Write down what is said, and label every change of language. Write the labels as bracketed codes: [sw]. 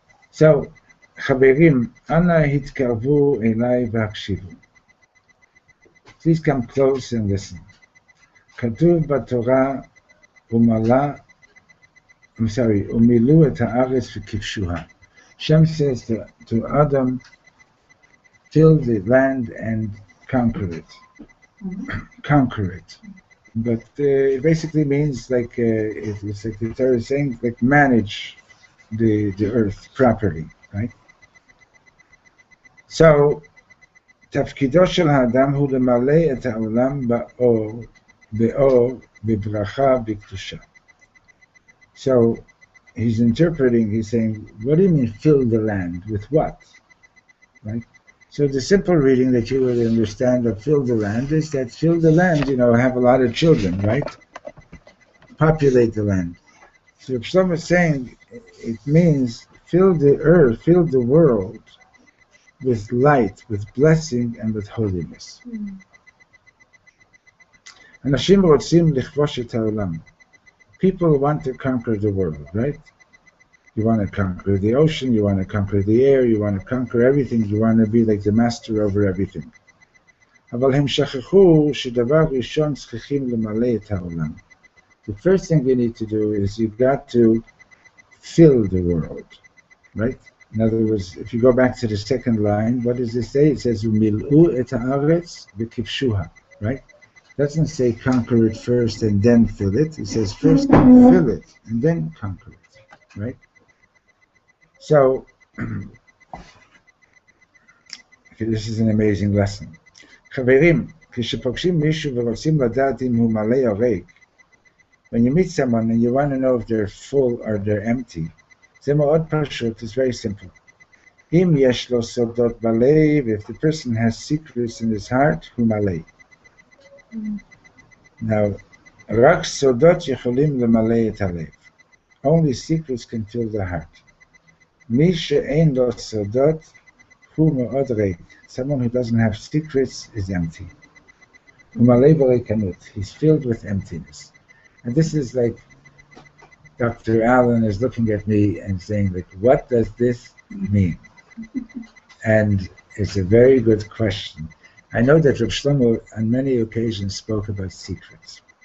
[he] So, חברים, אנא התקרבו אליי והקשיבו. [en] Please come close and listen. [he] כתוב בתורה ומילאו את הארץ וכבשוה. [en] Shem says to Adam, fill the land and conquer it. Conquer it. But it basically means like, it's like the Torah is saying, like manage the earth properly, right? [he] So, תפקידו של האדם הוא למלא את העולם באור, בברכה, בקדושה. [en] So, he's interpreting, he's saying, what do you mean fill the land? With what? Right? So the simple reading that you would understand of fill the land is that fill the land, have a lot of children, right? Populate the land. So Reb Shlomo is saying it means fill the earth, fill the world with light, with blessing, and with holiness. [he] אנשים רוצים לכבוש את העולם. [en] People want to conquer the world, right? You want to conquer the ocean, you want to conquer the air, you want to conquer everything, you want to be like the master over everything. [he] אבל הם שכחו שדבר ראשון צריכים למלא את העולם. [en] The first thing you need to do is you've got to fill the world, right? In other words, if you go back to the second line, what does it say? It says, [he] "Umil'u et haaretz v'kivshuha," [en] right? It doesn't say conquer it first and then fill it. It says first fill it and then conquer it, right? So, this is an amazing lesson. [he] חברים, כשפוגשים מישהו ורוצים לדעת אם הוא מלא או ריק, [en] when you meet someone and you want to know if they're full or they're empty, [he] זה מאוד פשוט, [en] it's very simple. [he] אם יש לו סודות בלב, [en] if the person has secrets in his heart, [he] הוא מלא. Now, רק סודות יכולים למלא את הלב. [en] Only secrets can fill the heart. [he] מי שאין לו סודות, הוא מאוד ריק. [en] Someone who doesn't have secrets is empty. [he] הוא מלא בריקנות. [en] He's filled with emptiness. And this is like Dr. Allen is looking at me and saying, like, what does this mean? And it's a very good question. I know that Reb Shlomo on many occasions spoke about secrets.